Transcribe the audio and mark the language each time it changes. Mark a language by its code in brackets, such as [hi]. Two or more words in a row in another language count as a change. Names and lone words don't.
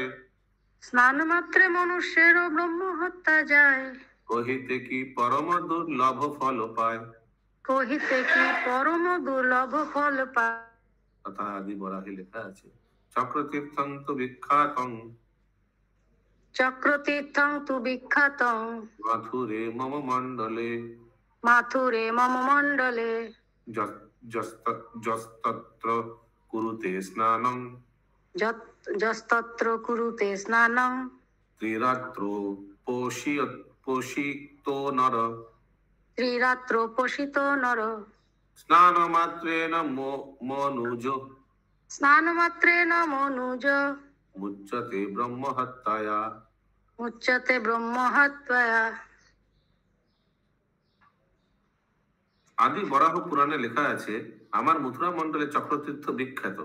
[bn] স্নান মাত্রে মনুষ্যেরও ব্রহ্ম হত্যা যায়। কহিতে কি পরম দুর্লভ ফল পায়। কহিতে কি পরম দুর্লভ ফল পায়। তথা আদি বরাহে লেখা আছে [sa] চক্রতীর্থং তু বিখ্যাতং চক্রতীর্থং তু বিখ্যাতং মাথুরে মম মণ্ডলে। মাথুরে মম মণ্ডলে। যস্তত্র কুরুতে স্নানং যস্তত্র কুরুতে স্নানং ত্রিরাত্র পোষিত নর। ত্রিরাত্র পোষিত নর। স্নান মাত্রেণ মনুজ স্নান মাত্রেণ মনুজ মুচ্যতে ব্রহ্ম হত্যায়া। মুচ্যতে ব্রহ্ম হত্যায়া। [bn] আদি বরাহ পুরাণে লেখা আছে আমার মথুরা মণ্ডলে চক্রতীর্থ বিখ্যাত।